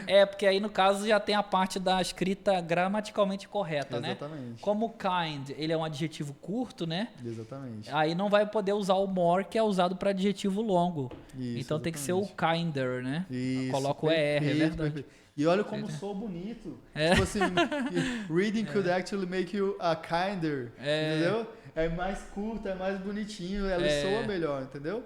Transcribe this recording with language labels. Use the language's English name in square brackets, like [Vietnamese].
[Portuguese] Porque aí no caso já tem a parte da escrita gramaticalmente correta, né? Exatamente. Como o kind, ele é um adjetivo curto, né? Exatamente. Aí não vai poder usar o more, que é usado para adjetivo longo. Isso, então tem que ser o kinder, né? Isso, coloca o ER, é verdade. Perfeito. E olha como soa bonito. Tipo assim, [English] reading could actually make you a kinder, [Portuguese] entendeu? É mais curto, é mais bonitinho, ela soa melhor, entendeu?